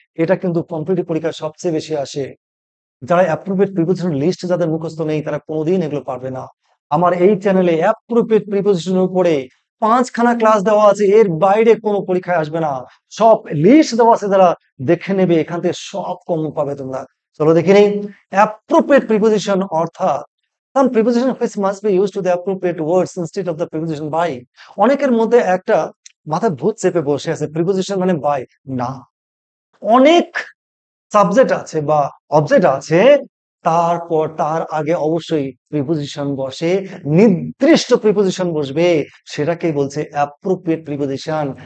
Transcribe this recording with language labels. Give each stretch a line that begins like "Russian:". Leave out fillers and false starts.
Bangla: এটা কিন্তু কম্পিটিটিভ পরীক্ষায় সবচেয়ে বেশি আসে। যারা অ্যাপ্রোপ্রিয়েট প্রিপোজিশন লিস্ট যাদের মুখস্থ নেই তারা কোনোদিন এগুলো পারবে না। আমার এই চ্যানেলে অ্যাপ্রোপ্রিয়েট প্রিপোজিশনের উপরে 5খানা ক্লাস দেওয়া আছে, এর বাইরে কোনো পরীক্ষায় আসবে না, সব লিস্ট দেওয়া আছে, যারা দেখে নেবে এখান থেকে সব কমন পাবে তোমরা। চলো দেখে নিই অ্যাপ্রোপ্রিয়েট প্রিপোজিশন অর্থাৎ
English: some preposition which must be used to the appropriate words instead of the preposition by।
Bangla: অনেকের মধ্যে একটা মাথায় ভূত চেপে বসে আছে প্রিপোজিশন মানে বাই, না, অনেক সাবজেক্ট আছে বা অবজেক্ট আছে, তারপর তার আগে অবশ্যই প্রিপোজিশন বসে, নির্দিষ্ট প্রিপোজিশন বসবে, সেটাকেই বলছে অ্যাপ্রোপ্রিয়েট প্রিপোজিশন।